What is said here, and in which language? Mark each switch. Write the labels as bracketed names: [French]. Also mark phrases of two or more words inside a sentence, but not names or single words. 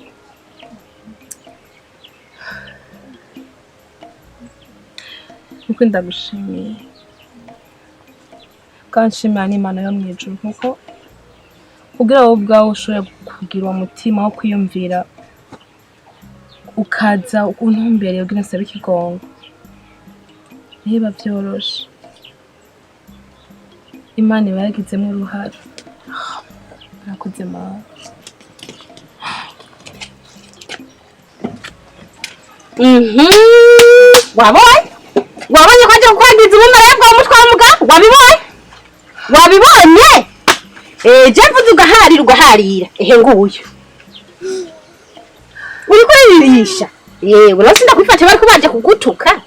[Rundi] kuko ndagushimiye kandi nshimira n'Imana yo mw'ijuru kuko kugira wowe ubwawe ushobore kugira uwo mutima wo kwiyumvira ukaza untumbereye kugira nsabe ikigongo niba vyoroshe Imana iba yaragizemwo uruhare murakoze Mana wabonye ko aje kukwangiza ubumara bwawe umutwara umugabo wabibonye je mvuze ugaharira ehe nguyu uri kuririsha yewe rero sindakwifata bari kubaje kugutuka